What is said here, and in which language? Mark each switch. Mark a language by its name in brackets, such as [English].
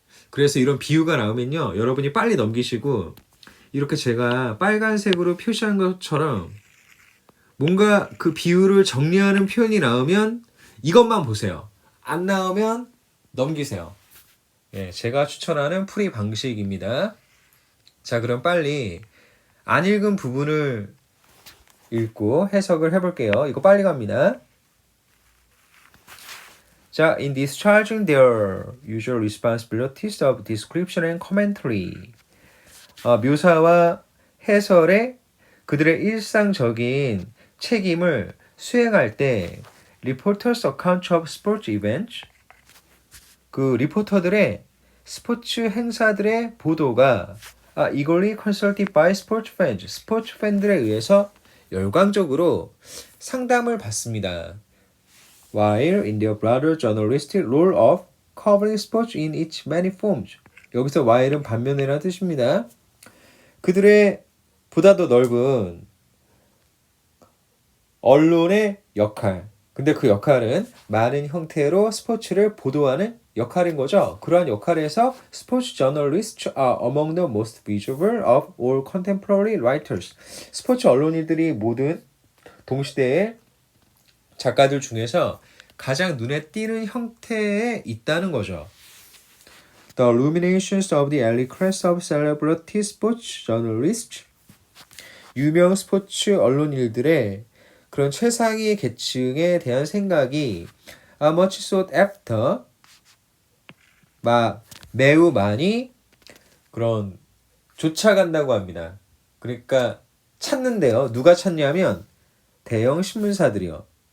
[Korean] 그래서 이런 비유가 나오면요, 여러분이 빨리 넘기시고 이렇게 제가 빨간색으로 표시한 것처럼 뭔가 그 비유를 정리하는 표현이 나오면 이것만 보세요. 안 나오면 넘기세요. 예, 제가 추천하는 풀이 방식입니다. 자, 그럼 빨리 안 읽은 부분을 읽고 해석을 해볼게요. 이거 빨리 갑니다. 자, [English] in discharging their usual responsibilities of description and commentary. [Korean] 묘사와 해설에 그들의 일상적인 책임을 수행할 때 [English] reporters account of sports events, [Korean] 그 리포터들의 스포츠 행사들의 보도가 [English] eagerly consulted by sports fans, [Korean] 스포츠 팬들에 의해서 열광적으로 상담을 받습니다. [English] While in their broader journalistic role of covering sports in its many forms. [Korean] 여기서 while은 반면이라는 뜻입니다. 그들의 보다 더 넓은 언론의 역할. 근데 그 역할은 많은 형태로 스포츠를 보도하는 역할인 거죠. 그러한 역할에서 스포츠 저널리스트 [English] are among the most visible of all contemporary writers. [Korean] 스포츠 언론인들이 모든 동시대의 작가들 중에서 가장 눈에 띄는 형태에 있다는 거죠. [English] The illuminations of the elite class of celebrity sports journalists. [Korean] 유명 스포츠 언론인들의 그런 최상위 계층에 대한 생각이 [English] much sought after, [Korean] 매우 많이 그런 쫓아간다고 합니다. 그러니까 찾는데요. 누가 찾냐면 대형 신문사들이요.